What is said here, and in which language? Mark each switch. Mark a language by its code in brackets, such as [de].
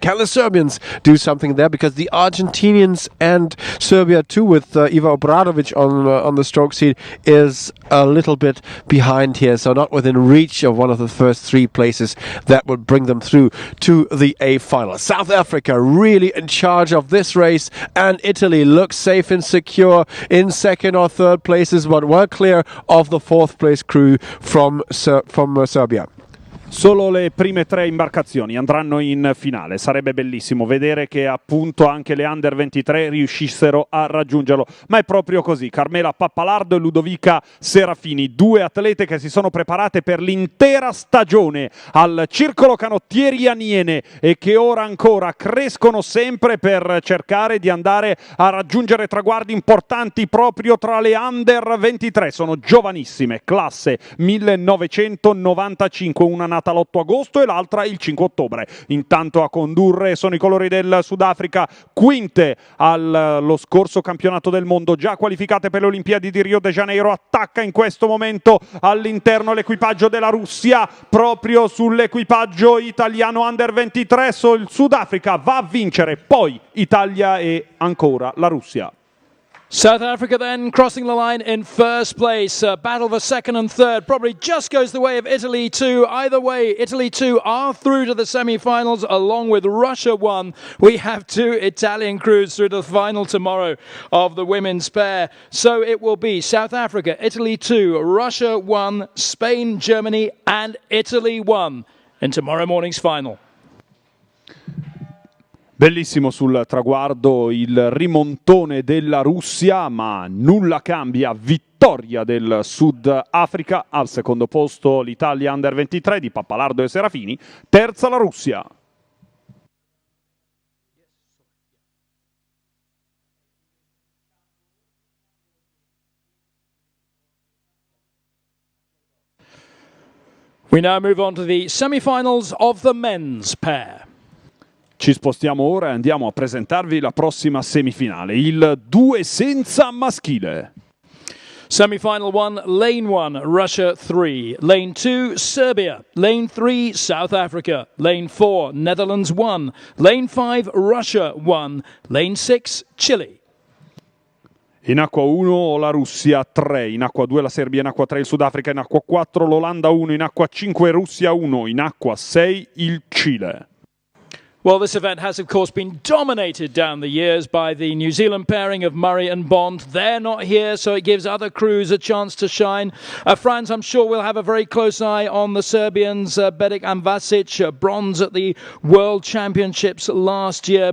[en] Can the Serbians do something there? Because the Argentinians and Serbia too, with Iva Obradovic on the stroke seat, is a little bit behind here, so not within reach of one of the first three places that would bring them through to the A final. South Africa really in charge of this race, and Italy looks safe and secure in second or third places, but well clear of the fourth place crew from Serbia. [it] Solo le prime tre imbarcazioni andranno in finale. Sarebbe bellissimo vedere che appunto anche le Under 23 riuscissero a raggiungerlo, ma è proprio così. Carmela Pappalardo e Ludovica Serafini, due atlete che si sono preparate per l'intera stagione al Circolo Canottieri Aniene e che ora ancora crescono sempre per cercare di andare a raggiungere traguardi importanti proprio tra le Under 23. Sono giovanissime, classe 1995, una nata l'8 agosto e l'altra il 5 ottobre. Intanto a condurre sono i colori del Sudafrica, quinte allo scorso campionato del mondo, già qualificate per le Olimpiadi di Rio de Janeiro. Attacca in questo momento all'interno l'equipaggio della Russia, proprio sull'equipaggio italiano Under 23. Il Sudafrica va a vincere, poi Italia e ancora la Russia. [en] South Africa then crossing the line in first place. Battle for second and third probably just goes the way of Italy too. Either way, Italy too are through to the semi-finals along with Russia 1. We have two Italian crews through to the final tomorrow of the women's pair. So it will be South Africa, Italy 2, Russia 1, Spain, Germany and Italy 1 in tomorrow morning's final. [it] Bellissimo sul traguardo il rimontone della Russia, ma nulla cambia. Vittoria del Sudafrica, al secondo posto l'Italia Under 23 di Pappalardo e Serafini, terza la Russia. [en] We now move on to the semi-finals of the men's pair. [it] Ci spostiamo ora e andiamo a presentarvi la prossima semifinale, il 2 senza maschile. [en] Semi-final 1, Lane 1, Russia 3. Lane 2, Serbia. Lane 3, South Africa. Lane 4, Netherlands 1. Lane 5, Russia 1. Lane 6, Chile. [it] In acqua 1 la Russia 3, in acqua 2 la Serbia, in acqua 3 il Sudafrica, in acqua 4 l'Olanda 1, in acqua 5 Russia 1, in acqua 6 il Cile. [en] Well, this event has, of course, been dominated down the years by the New Zealand pairing of Murray and Bond. They're not here, so it gives other crews a chance to shine. Franz, I'm sure we'll have a very close eye on the Serbians, Bedic and Vasic, bronze at the World Championships last year.